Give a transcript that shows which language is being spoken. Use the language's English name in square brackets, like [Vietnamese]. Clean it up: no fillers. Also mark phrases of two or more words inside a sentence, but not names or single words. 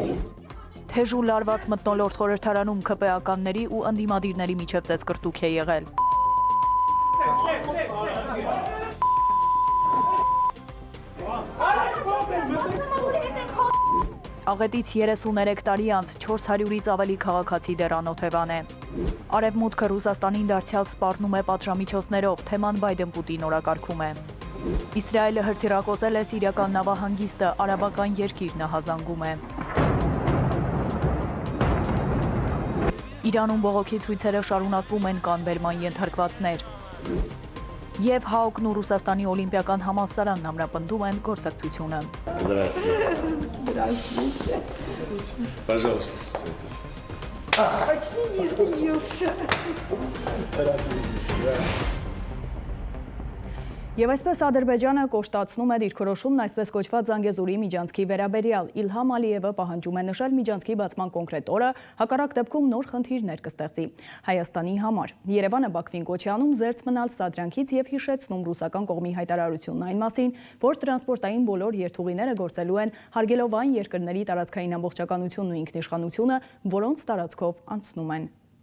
[Armenian] Թեժ ու լարված մթնոլորտ խորհրդարանում ՔՊԱ-ականների ու ընդդիմադիրների միջև ծեծկրտուք է եղել։ Աղետից 33 տարի անց 400-ից ավելի քաղաքացի դեռ անօթևան է։ Արևմուտքը Ռուսաստանին դարձյալ սպառնում է պատժամիջոցներով, թեման Բայդեն-Պուտին օրակարգում է։ Իսրայելը հրթիռակոծել է սիրիական նավահանգիստը, արաբական երկիր նահազանգում է։ Իրանում բողոքի ցույցերը շարունակվում են, կան բերման ենթարկվածներ։ Եվ ՀԱՕԿ-ն ու Ռուսաստանի օլիմպիական համալսարանն ամրապնդում են գործակցությունը։ [Russian] Пожалуйста, садитесь. Почти не изменился. [Armenian] Եվ այսպես Ադրբեջանը կոշտացնում է դիրքորոշումն այսպես կոչված Զանգեզուրի միջանցքի վերաբերյալ։ Իլհամ Ալիևը պահանջում է նշել միջանցքի բացման կոնկրետ օրը, հակառակ դեպքում նոր խնդիրներ կստեղծի Հայաստանի համար։ Երևանը Բաքվին կոչ է անում զերծ մնալ սադրանքից եւ հիշեցնում ռուսական կողմի հայտարարությունն այն մասին, որ տրանսպորտային բոլոր երթուղիները գործելու են հարգելով այն երկրների տարածքային ամբողջականությունն ու ինքնիշխանությունը, որոնց տարածքով անցնում են։